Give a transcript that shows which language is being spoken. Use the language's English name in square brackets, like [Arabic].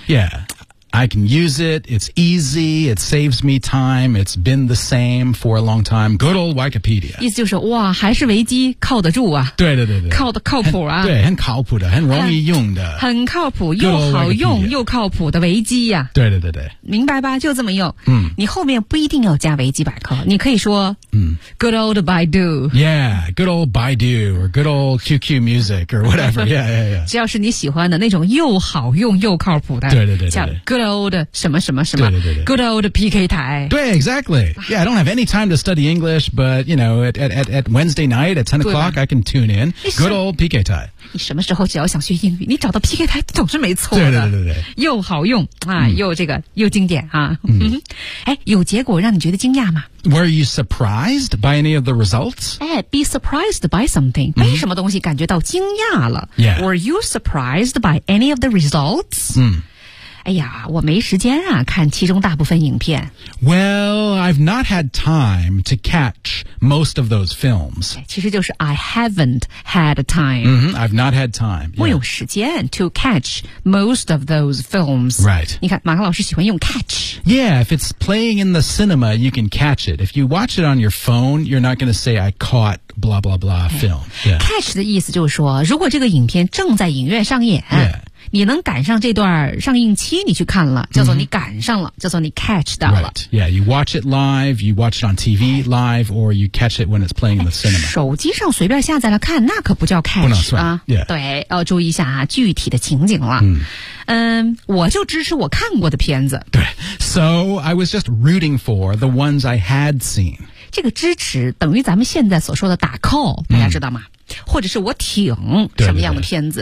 [English] yeah I can use it it's easy it saves me time it's been the same for a long time good old Wikipedia [Chinese] 意思就是哇还是维基靠得住啊对对对对靠得靠谱啊对很靠谱的很容易用的很靠谱又好用又靠谱的维基啊对对对对明白吧就这么用、嗯、你后面不一定要加维基百科你可以说、嗯、 [English] good old Baidu yeah good old Baidu or good old QQ music or whatever yeah yeah yeah [Chinese] 只要是你喜欢的那种又好用又靠谱的对对 对, 对叫 [English] good old [Chinese] 什么什么什么对对对对 [English] good old PK 台对 exactly yeah I don't have any time to study English but you know at Wednesday night at 10 o'clock I can tune in good old PK 台 [Chinese] 你什么时候只要想学英语你找到 PK 台总是没错的对对对 对又好用、啊嗯、又这个又经典、啊嗯、哎，有结果让你觉得惊讶吗 [English] were you surprised by any of the results [Chinese] 哎 [English] be surprised by something、 [Chinese] 嗯、没什么东西感觉到惊讶了 [English] yeah were you surprised by any of the results [Chinese] 嗯哎呀，我没时间啊，看其中大部分影片。 [English] Well, I've not had time to catch most of those films. [Chinese] 其实就是 [English] I haven't had time. Mm-hmm, I've not had time. [Chinese] 我有时间 [English] to catch most of those films. Right. [Chinese] 你看马克老师喜欢用 catch. [English] Yeah, if it's playing in the cinema, you can catch it. If you watch it on your phone, you're not going to say I caught blah blah blah film. [Chinese] Yeah. Catch 的意思就是说如果这个影片正在影院上演、 [English] yeah. [Chinese] 你能赶上这段上映期你去看了叫做你赶上了、mm-hmm. 叫做你 catch 到了、 [English] right. Yeah, you watch it live, you watch it on TV live, or you catch it when it's playing in the cinema. [Chinese] 手机上随便下载了看那可不叫 catch、 [English] oh, no, right. [Chinese] 啊、 [English] yeah. [Chinese] 对要注意一下啊具体的情景了。我就支持我看过的片子。 [English] 对 So, I was just rooting for the ones I had seen. [Chinese] 这个支持等于咱们现在所说的打 call, 大家知道吗、mm. 或者是我挺什么样的片子